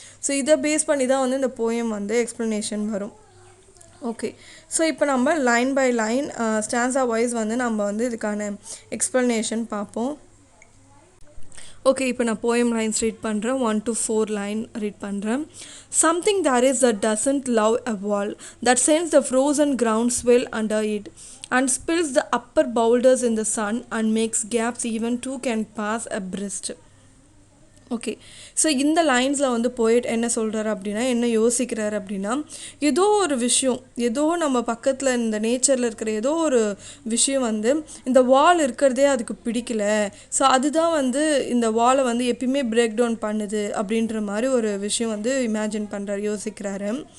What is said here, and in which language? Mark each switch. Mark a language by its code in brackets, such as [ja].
[ta] So இதை base பண்ணி தான் வந்து இந்த போயம் வந்து எக்ஸ்ப்ளனேஷன் வரும். ஓகே, ஸோ இப்போ நம்ம line by line stanza wise வந்து நம்ம வந்து இதுக்கான எக்ஸ்ப்ளனேஷன் பார்ப்போம். ஓகே, இப்போ நான் போயம் லைன்ஸ் ரீட் பண்ணுறேன். 1 to 4 லைன் ரீட் பண்ணுறேன். [en] Something there is that doesn't love a wall, that sends the frozen ground swell under it and spills the upper boulders in the sun and makes gaps even two can pass abreast. [ta] Okay, so இந்த லைன்ஸில் வந்து போய்ட் என்ன சொல்கிறாரு அப்படின்னா, என்ன யோசிக்கிறாரு அப்படின்னா, ஏதோ ஒரு விஷயம், ஏதோ நம்ம பக்கத்தில் இந்த நேச்சரில் இருக்கிற ஏதோ ஒரு விஷயம் வந்து இந்த வால் இருக்கிறதே அதுக்கு பிடிக்கல. ஸோ அதுதான் வந்து இந்த வாலை வந்து எப்பயுமே பிரேக் டவுன் பண்ணுது அப்படின்ற மாதிரி ஒரு விஷயம் வந்து இமேஜின் பண்ணுறாரு, யோசிக்கிறாரு.